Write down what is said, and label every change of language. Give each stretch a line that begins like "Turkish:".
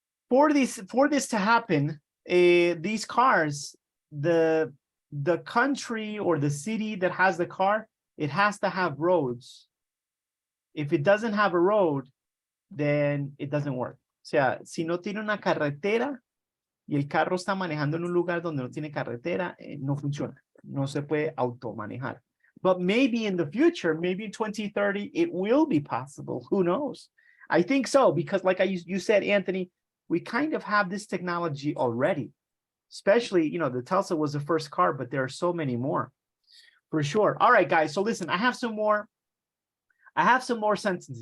English: For this to happen, these cars, the country or the city that has the car, it has to have roads. If it doesn't have a road, then it doesn't work.
Spanish: O sea, si no tiene una carretera y el carro está manejando en un lugar donde no tiene carretera, no funciona. No se puede automanejar.
English: But maybe in the future, maybe in 2030, it will be possible. Who knows? I think so, because like you said, Anthony, we kind of have this technology already. Especially, you know, the Tesla was the first car, but there are so many more. For sure. All right, guys. So listen, I have some more sentences.